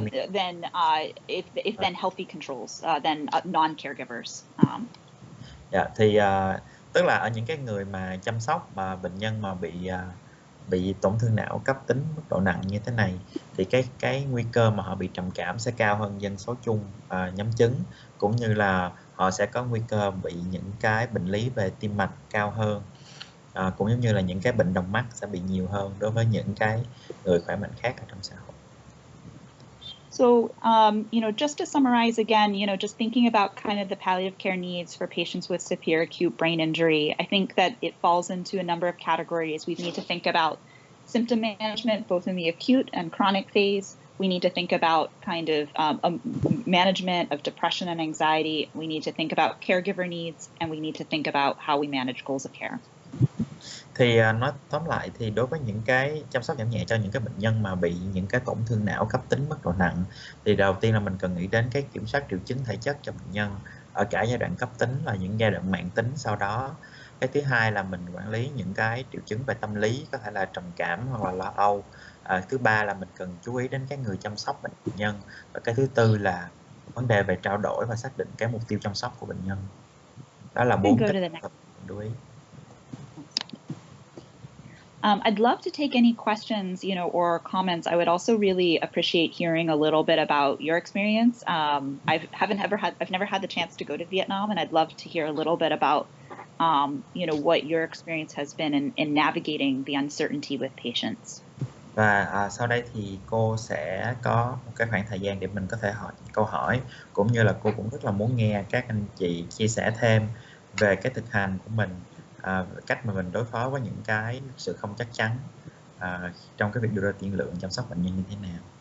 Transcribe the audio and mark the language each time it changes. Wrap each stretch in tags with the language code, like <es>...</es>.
<en>Then if then healthy controls than non-caregivers.</en> <vi>Thì tức là ở những cái người mà chăm sóc mà bệnh nhân mà bị tổn thương não cấp tính mức độ nặng như thế này, thì cái nguy cơ mà họ bị trầm cảm sẽ cao hơn dân số chung nhóm chứng, cũng như là họ sẽ có nguy cơ bị những cái bệnh lý về tim mạch cao hơn, cũng giống như là những cái bệnh đồng mắt sẽ bị nhiều hơn đối với những cái người khỏe mạnh khác ở trong xã hội.</vi> <en>So, just to summarize again, just thinking about kind of the palliative care needs for patients with severe acute brain injury, I think that it falls into a number of categories. We need to think about symptom management, both in the acute and chronic phase. We need to think about kind of management of depression and anxiety. We need to think about caregiver needs, and we need to think about how we manage goals of care.</en> <vi>Thì nói tóm lại thì đối với những cái chăm sóc giảm nhẹ cho những cái bệnh nhân mà bị những cái tổn thương não cấp tính mức độ nặng, thì đầu tiên là mình cần nghĩ đến cái kiểm soát triệu chứng thể chất cho bệnh nhân ở cả giai đoạn cấp tính và những giai đoạn mãn tính sau đó. Cái thứ hai là mình quản lý những cái triệu chứng về tâm lý, có thể là trầm cảm hoặc là lo âu. Thứ ba là mình cần chú ý đến cái người chăm sóc bệnh nhân, và cái thứ tư là vấn đề về trao đổi và xác định cái mục tiêu chăm sóc của bệnh nhân. Đó là 4 cái lưu ý.</vi> <en>I'd love to take any questions, or comments. I would also really appreciate hearing a little bit about your experience. I've never had the chance to go to Vietnam, and I'd love to hear a little bit about, what your experience has been in navigating the uncertainty with patients.</en> <vi>Và sau đây thì cô sẽ có một cái khoảng thời gian để mình có thể hỏi câu hỏi, cũng như là cô cũng rất là muốn nghe các anh chị chia sẻ thêm về cái thực hành của mình, cách mà mình đối phó với những cái sự không chắc chắn trong cái việc đưa ra tiên lượng chăm sóc bệnh nhân như thế nào.</vi>